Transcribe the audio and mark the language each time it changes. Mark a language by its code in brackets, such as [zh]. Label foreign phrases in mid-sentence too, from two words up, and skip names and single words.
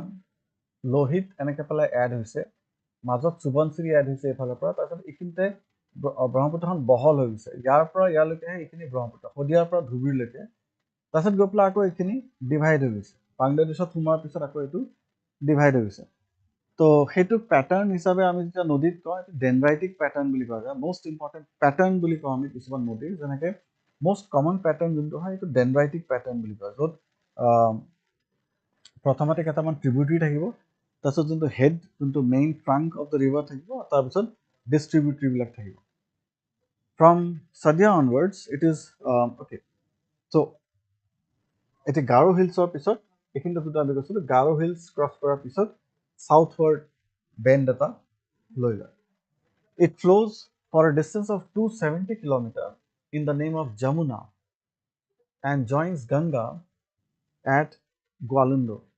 [as] লোহিত এনেকৈ পেলাই এড হৈছে মাজত সুবনচিৰি এড হৈছে এইফালৰ পৰা তাৰপিছত এইখিনিতে ব্ৰহ্মপুত্ৰখন বহল হৈ গৈছে ইয়াৰ পৰা ইয়ালৈকেহে এইখিনি ব্ৰহ্মপুত্ৰ শদিয়াৰ পৰা ধুবুৰীলৈকে তাৰপিছত গৈ পেলাই আকৌ এইখিনি ডিভাইড হৈ গৈছে বাংলাদেশত সোমোৱাৰ পিছত আকৌ এইটো ডিভাইড হৈ গৈছে তো সেইটোক পেটাৰ্ণ হিচাপে আমি যেতিয়া নদীত কওঁ এইটো [en] dendritic pattern [as] বুলি কোৱা যায় [en] most important pattern [as] বুলি কওঁ আমি কিছুমান নদীৰ যেনেকৈ [en] most common pattern [as] যোনটো হয় এইটো [en] dendritic pattern [as] বুলি কয় য'ত প্ৰথমতে কেইটামান ট্ৰিবিউটাৰী থাকিব তাৰপিছত যোনটো হেড যোনটো [en] main trunk of the river [as] থাকিব তাৰপিছত ডিষ্ট্ৰিবিউটৰীবিলাক থাকিব [en] ফ্ৰম Sadia onwards it is okay so [as] এতিয়া গাৰো হিলছৰ পিছত এইখিনিতে যোনটো আমি কৈছিলোঁ গাৰো হিলছ ক্ৰছ কৰাৰ পিছত [en] southward bend [as] এটা লৈ লয় [en] it flows for a distance of 270 kilometers in the name of Jamuna and joins Ganga at Gwalindo.